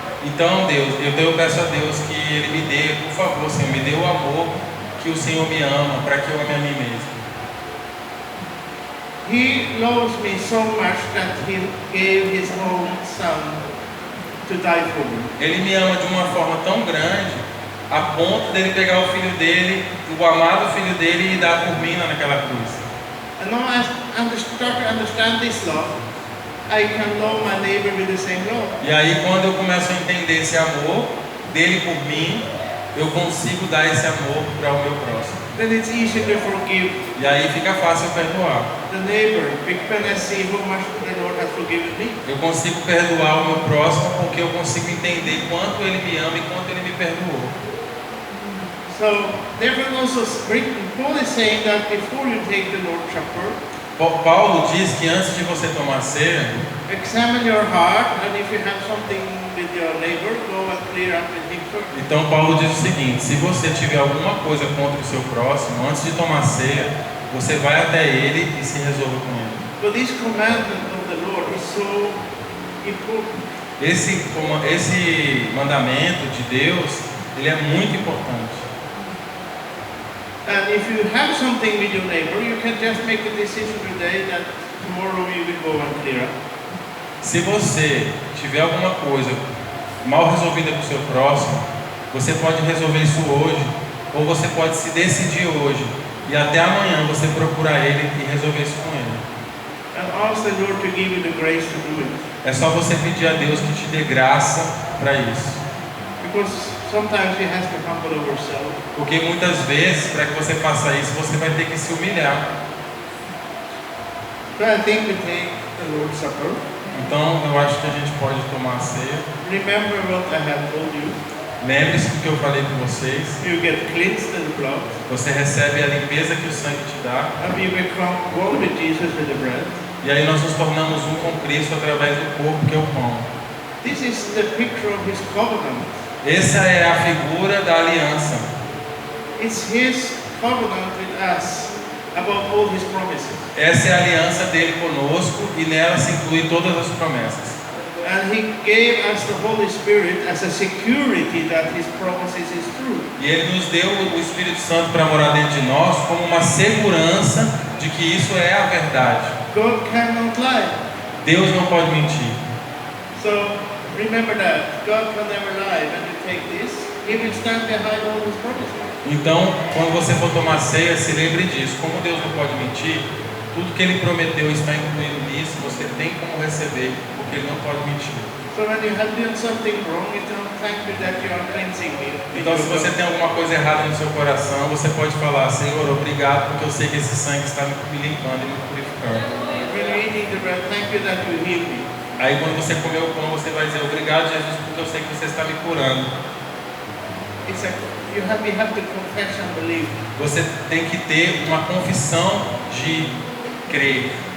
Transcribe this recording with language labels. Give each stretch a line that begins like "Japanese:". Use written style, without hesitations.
Portuguese: Então Deus, eu peço a Deus que Ele me dê, por favor, Senhor, me dê o amor que o Senhor me ama, para que eu ame a mim mesmo.
English: He loves me so much that He gave His own Son to die for me.
Portuguese: Ele me ama de uma forma tão grande, a ponto dele pegar o filho dele, o amado filho dele, e dar por mim naquela cruz.
English: And now I start to understand this love, I can love my neighbor with the same love.
Portuguese: E aí quando eu começo a entender esse amor dele por mim, eu consigo dar esse amor para o meu próximo.
English: Then it's easy to forgive
Portuguese: E aí fica fácil perdoar.
English: the neighbor when I see how much the Lord has forgiven me.
Portuguese: Eu consigo perdoar o meu próximo porque eu consigo entender quanto ele me ama e quanto ele me perdoou.
English: So therefore also Paul is saying that before you take the Lord's Supper,
Portuguese: Paulo diz que antes de você tomar ceia,
English: examine your heart, and if you have something with your neighbor, go and clear up with him first.
Portuguese: então Paulo diz o seguinte: se você tiver alguma coisa contra o seu próximo, antes de tomar ceia, você vai até ele e se resolva com ele.
English: But this commandment of the Lord is so important.
Portuguese: Esse mandamento de Deus, ele é muito importante.
English: And if you have something with your neighbor, you can just make a decision today that tomorrow you will go and clear up.
Portuguese: Se você tiver alguma coisa mal resolvida com o seu próximo, você pode resolver isso hoje, ou você pode se decidir hoje e até amanhã você procurar ele e resolver isso com ele.
English: And ask the Lord to give you the grace to do it.
Portuguese: É só você pedir a Deus que te dê graça para isso.
English: Because sometimes we have to humble ourselves.
Portuguese: Porque muitas vezes, para que você faça isso, você vai ter que se humilhar.
English: So I think we take the Lord's Supper.
Portuguese: Então, eu acho que a gente pode tomar a ceia.
English: Remember what I have told you.
Portuguese: Lembre-se do que eu falei com vocês.
English: You get cleansed in the blood.
Portuguese: Você recebe a limpeza que o sangue te dá.
English: And you become one with Jesus with the bread.
Portuguese: E aí nós nos tornamos um com Cristo através do corpo que é o pão.
English: This is the picture of His covenant.
Portuguese: Essa é a figura da aliança.
English: It's His covenant with us about all His promises.
Portuguese: Essa é a aliança dele conosco e nela se inclui todas as promessas.
English: And He gave us the Holy Spirit as a security that His promises is true.
Portuguese: E ele nos deu o Espírito Santo para morar dentro de nós como uma segurança de que isso é a verdade.
English: God cannot lie.
Portuguese: Deus não pode mentir.
English: So remember that God can never lie. When you take this, He will stand behind all His promises.
Portuguese: Então, quando você for tomar ceia, se lembre disso. Como Deus não pode mentir, tudo que Ele prometeu está incluído nisso. Você tem como receber, porque Ele não pode mentir.
English: So when you have done something wrong, you don't thank me that you are cleansing me.
Portuguese: Então, se você tem alguma coisa errada no seu coração, você pode falar: Senhor, obrigado, porque eu sei que esse sangue está me limpando e me purificando.
English: When you're eating the bread, thank you that you heal me.
Portuguese: Aí, quando você comer o pão, você vai dizer: obrigado, Jesus, porque eu sei que você está me curando.
English: It's a, you have to confess and believe.
Portuguese: Você tem que ter uma confissão de crer.